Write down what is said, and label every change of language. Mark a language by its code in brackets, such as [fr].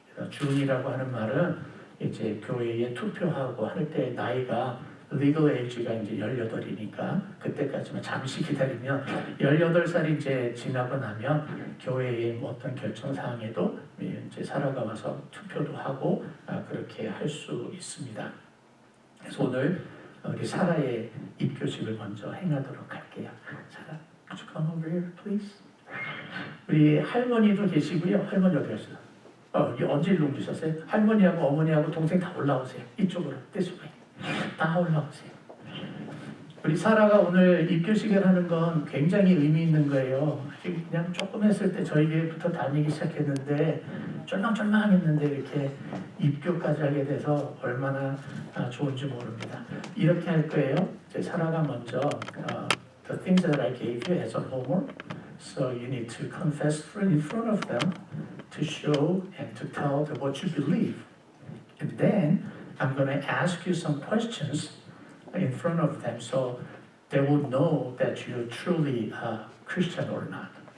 [ko] 준이라고 하는 말은 이제 교회에 투표하고 할 때 나이가 legal age가 이제 18이니까 그때까지만 잠시 기다리면 18살이 이제 지나고 나면 교회의 어떤 결정 사항에도 이제 사라가 와서 투표도 하고 그렇게 할 수 있습니다. 그래서 오늘 우리 사라의 입교식을 먼저 행하도록 할게요. [en] 사라, could you come over here, please? [ko] 우리 할머니도 계시고요. 할머니 어디 갔어요? 언제 일로 옮기셨어요? 할머니하고 어머니하고 동생 다 올라오세요. 이쪽으로, [en] this way. [ko] 다 올라오세요. 우리 사라가 오늘 입교식을 하는 건 굉장히 의미 있는 거예요. 그냥 조금 했을 때 저희 교회부터 다니기 시작했는데 쫄망쫄망했는데 이렇게 입교까지 하게 돼서 얼마나 좋은지 모릅니다. 이렇게 할 거예요. 이제 사라가 먼저 [en] the things that I gave you as a homework, so you need to confess in front of them to show and to tell them what you believe. And then I'm going to ask you some questions in front of them so they will know that you're truly a Christian or not.